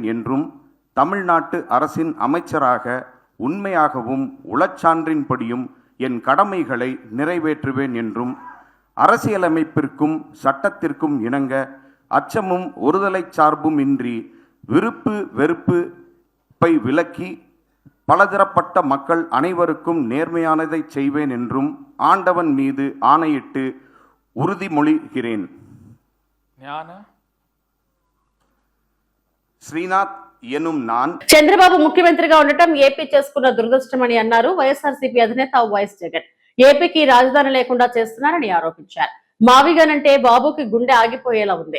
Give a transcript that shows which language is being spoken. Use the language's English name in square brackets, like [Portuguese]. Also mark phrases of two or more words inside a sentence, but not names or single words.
[Tamil] என்றும் தமிழ்நாட்டு அரசின் அமைச்சராக உண்மையாகவும் உளச்சான்றின்படியும் என் கடமைகளை நிறைவேற்றுவேன் என்றும் அரசியலமைப்பிற்கும் சட்டத்திற்கும் இணங்க அச்சமும் ஒருதலை சார்பும் இன்றி விருப்பு வெறுப்பை விலக்கி பலதரப்பட்ட மக்கள் அனைவருக்கும் நேர்மையானதை செய்வேன் என்றும் ஆண்டவன் மீது ஆணையிட்டு உறுதிமொழிகிறேன். ஸ்ரீநாத் எனும் நான். [Telugu] చంద్రబాబు ముఖ్యమంత్రిగా ఉండటం ఏపీ చేసుకున్న దురదృష్టమని అన్నారు వైఎస్ఆర్సీపీ అధినేత వైఎస్ జగన్. ఏపీకి రాజధాని లేకుండా చేస్తున్నారని ఆరోపించారు. మావిగన్ అంటే బాబుకి గుండె ఆగిపోయేలా ఉంది.